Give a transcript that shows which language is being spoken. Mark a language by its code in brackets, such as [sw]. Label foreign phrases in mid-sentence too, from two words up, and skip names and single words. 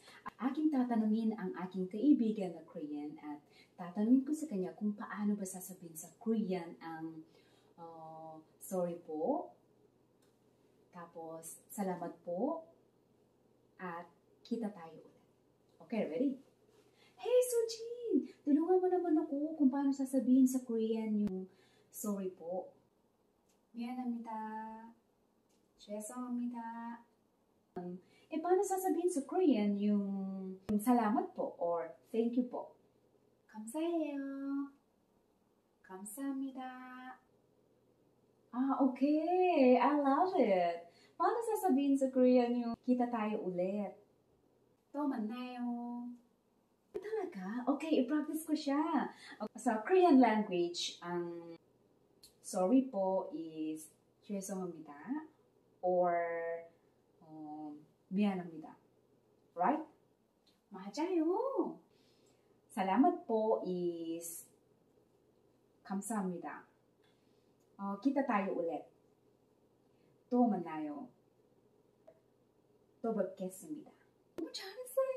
[tl] Aking tatanungin ang aking kaibigan na Korean at tatanungin ko sa kanya kung paano ba sasabihin sa Korean ang sorry po, tapos salamat po, at kita tayo ulit. [en] Okay, ready? Hey Sujin! [tl] Tulungan mo naman ako kung paano sasabihin sa Korean yung sorry po. [ko] 미안합니다. 죄송합니다. [tl] Paano sasabihin sa Korean yung salamat po or [en] thank you [tl] po? [ko] 감사해요. 감사합니다. [en] Okay. I love it. [tl] Paano sasabihin sa Korean yung kita tayo ulit? [ko] 또 만나요. [tl] Talaga? Okay, i-practice ko siya. Sa [en] Korean language, [tl] ang sorry po is 죄송합니다 or 미안합니다. [ko] Right? 맞아요. [tl] salamat po is 감사합니다. kita tayo ulit. [ko] 또 만나요. 또 뵙겠습니다. 너무 잘했어.